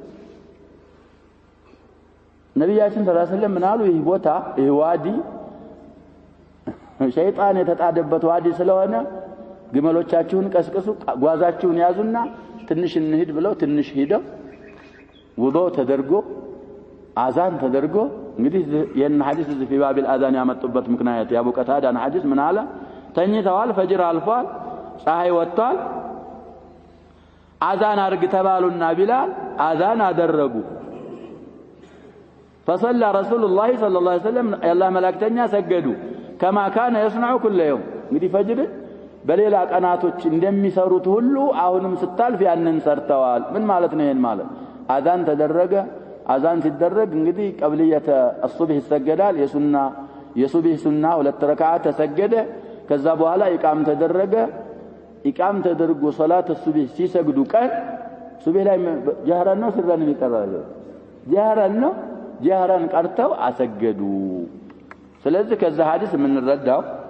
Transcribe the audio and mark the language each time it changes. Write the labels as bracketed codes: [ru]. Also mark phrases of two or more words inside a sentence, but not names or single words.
[am] ነብያችን [ar] صلى الله عليه وسلم [am] ምናሉ ይህ ቦታ ይህ ዋዲ ሸይጣን የተጣደበት ዋዲ ስለሆነ ግመሎቻችሁን ቀስቅሱ ጓዛችሁን ያዙና ትንሽ እንሂድ ብለው ትንሽ ሄደው ውዱእ ተደርጎ አዛን ተደርጎ እንግዲህ የነ ሐዲስ እዚህ [ar] في باب الاذان [am] ያመጡበት ምክንያት ያቡ ቀታዳን ሐዲስ ምን አለ ተኝተዋል ፈጅር አልፏል ፀሐይ ወጥቷል አዛን አርግ ተባሉና ቢላል አዛን አደረጉ [ar] فصلى رسول الله صلى الله عليه وسلم الله [am] መላእክተኛ ሰገዱ [ar] كما كان يصنع كل يوم [am] እንግዲህ ፈጅር በሌላ ቀናቶች እንደሚሰሩት ሁሉ አሁንም ስታልፍ ያንን ሰርተዋል ምን ማለት ነው ይሄን ማለት አዛን ተደረገ አዛን ሲደረግ እንግዲህ [ar] قبلية الصبح [am] ይሰገዳል የሱብህ ሱና ሁለት ረካዓት ተሰገደ ከዛ በኋላ ኢቃም ተደረገ ኢቃም ተደርጎ [ar] صلاة الصبح [am] ሲሰግዱ ቀን ሱብህ ላይ ጀህራን ነው ስራን ይቀራል ጀህራን ነው ጀህራን ቀርተው አሰገዱ ስለዚህ ከዛ ሐዲስ ምን እንረዳው